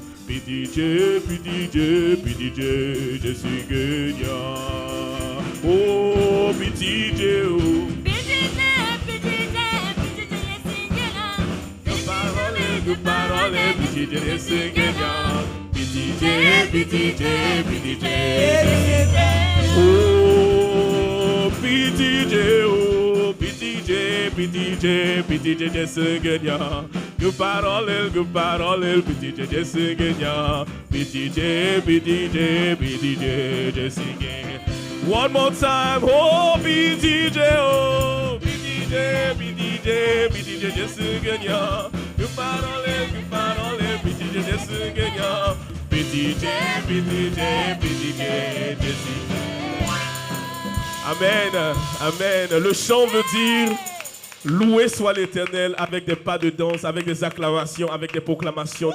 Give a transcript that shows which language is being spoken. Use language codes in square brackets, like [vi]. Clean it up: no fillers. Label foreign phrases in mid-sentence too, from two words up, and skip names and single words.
[fr] PDJ, PDJ, PDJ, je suis gagnant. Oh, PDJ, oh. Good parole, PDJ, je suis gagnant. PDJ, PDJ, PDJ. Oh, PDJ, oh, PDJ, PDJ, PDJ, je suis gagnant. Good parole, PDJ, je suis gagnant. PDJ, PDJ, PDJ, je suis gagnant. [en] One more time, [fr] oh, PDJ, oh, PDJ, PDJ, PDJ, je suis gagnant. Good parole, PDJ, je suis gagnant. PDJ, PDJ, PDJ, je suis gagnant. Amen, amen. Le chant veut dire loué soit l'Éternel avec des pas de danse, avec des acclamations, avec des proclamations.